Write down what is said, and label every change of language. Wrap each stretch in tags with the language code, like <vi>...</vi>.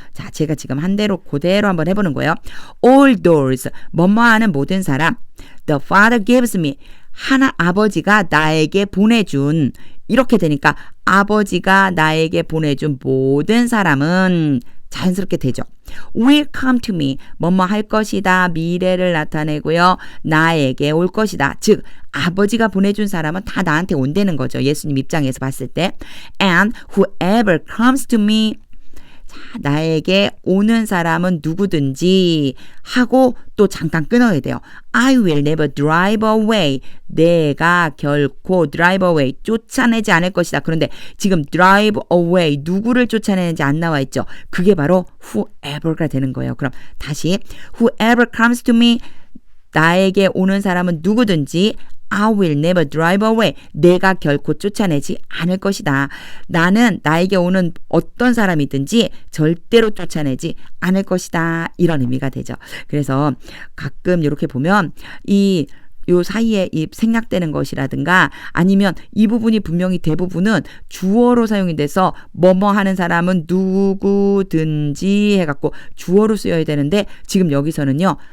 <ko>자, 제가 지금 한 대로 그대로 한번 해보는 거예요.</ko> <en>all those,</en> <ko>뭐뭐하는 모든 사람.</ko> <en>The Father gives me,</en> <ko>아버지가 나에게 보내준, 이렇게 되니까 아버지가 나에게 보내준 모든 사람은 자연스럽게 되죠.</ko> <en>will come to me,</en> <ko>뭐뭐 할 것이다. 미래를 나타내고요. 나에게 올 것이다. 즉 아버지가 보내준 사람은 다 나한테 온다는 거죠. 예수님 입장에서 봤을 때.</ko> <en>And whoever comes to me,</en> <ko>나에게 오는 사람은 누구든지 하고 또 잠깐 끊어야 돼요.</ko> <en>I will never drive away.</en> <ko>내가 결코 drive away, 쫓아내지 않을 것이다. 그런데 지금 drive away, 누구를 쫓아내는지 안 나와 있죠. 그게 바로 whoever가 되는 거예요. 그럼 다시</ko> <en>whoever comes to me,</en> <ko>나에게 오는 사람은 누구든지</ko> <en>I will never drive away.</en> <ko>내가 결코 쫓아내지 않을 것이다. 나는 나에게 오는 어떤 사람이든지 절대로 쫓아내지 않을 것이다. 이런 의미가 되죠. 그래서 가끔 이렇게 보면 요 사이에 이 생략되는 것이라든가 아니면 이 부분이 분명히 대부분은 주어로 사용이 돼서 뭐뭐 하는 사람은 누구든지 해갖고 주어로 쓰여야 되는데 지금 여기서는요.</ko>